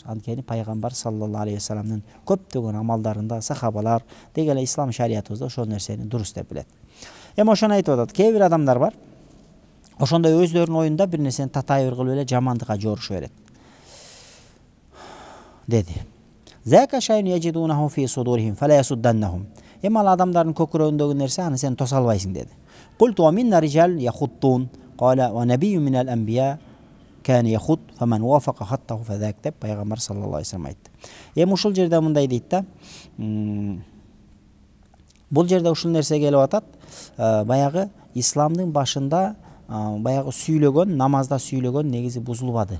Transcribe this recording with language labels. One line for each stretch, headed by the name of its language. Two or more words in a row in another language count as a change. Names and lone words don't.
Kyrgyz: Анткени пайгамбар
Arabic: صلى الله عليه وسلم
Kyrgyz: көптөгөн амалдарында сахабалар деги эле ислам шариятыбызда ошол нерсени дурус деп билет. Эми ошону айтып атат. Кээ бир адамдар бар, ошондой өздөрүнүн оюнда бир нерсени татайыр кылып эле жамандыкка жорушу берет.
Arabic: Деди. ذاك شيء يجدونه في صدورهم فلا يصدنهم.
Kyrgyz: Эми ал адамдардын көкүрөгүндөгү нерсе аны сен тоса албайсың деди.
Arabic: قلت ومنا رجال يخطون قال ونبي من الأنبياء كان يخط فمن وافق خطه فذاك
Kyrgyz: деп пайгамбар
Arabic: صلى الله عليه وسلم айтты.
Kyrgyz: Эми ушул жерде мындай дейт да. Бул жерде ушул нерсе келип атат. Баягы исламдын башында баягы сүйлөгөн, намазда сүйлөгөн негизи бузулбады.